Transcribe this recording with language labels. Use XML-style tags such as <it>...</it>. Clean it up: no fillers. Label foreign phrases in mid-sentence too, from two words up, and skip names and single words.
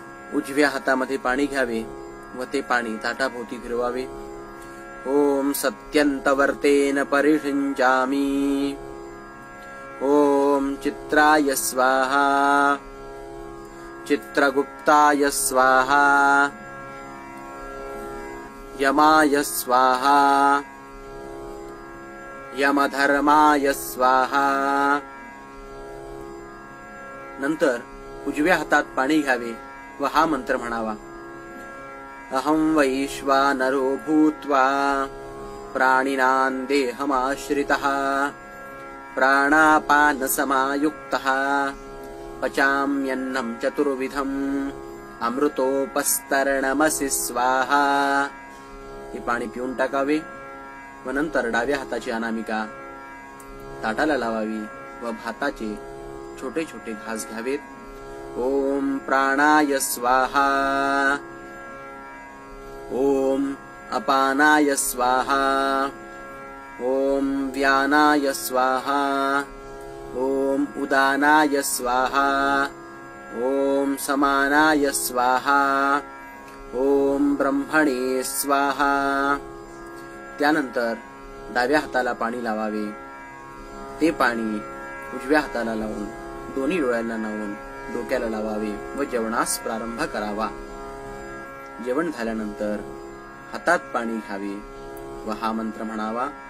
<mr>उजव्या हातामध्ये पाणी घ्यावे व ते पाणी ताटाभोवती फिरवावे.</mr> <sa>ओम सत्यंतवर्तेन परिषिञ्चामि. ओम चित्राय स्वाहा. चित्रगुप्ताय स्वाहा. यमाय स्वाहा. यमधर्माय स्वाहा.</sa> <mr>नंतर उजव्या हातात पाणी घ्यावे व हा मंत्र म्हणावा.</mr> <sa>अहं वैश्वानरो भूत्वा प्राणिनां देहमाश्रितः प्राणापानसमायुक्तः पचाम्यन्नं चतुर्विधम् अमृतोपस्तरणमसि स्वाहा.</sa> <mr>हे पाणी पिऊन टाकावे व नंतर डाव्या हाताची अनामिका ताटाला लावावी व भाताचे छोटे छोटे घास घ्यावेत.</mr> <sa>ओम प्राणाय स्वाहा. ओम अपानाय स्वाहा. ओम व्यानाय स्वाहा. ओम उदानाय स्वाहा. ओम समानाय स्वाहा. ओम ब्रह्मणे स्वाहा.</sa> <mr>त्यानंतर डाव्या हाताला पाणी लावावे. ते पाणी उजव्या हाताला लावून दोन्ही डोळ्यांना लावून डोक्याला लावावे व जेवणास प्रारंभ करावा. जेवण झाल्यानंतर हातात पाणी घ्यावे व हा मंत्र म्हणावा.</mr>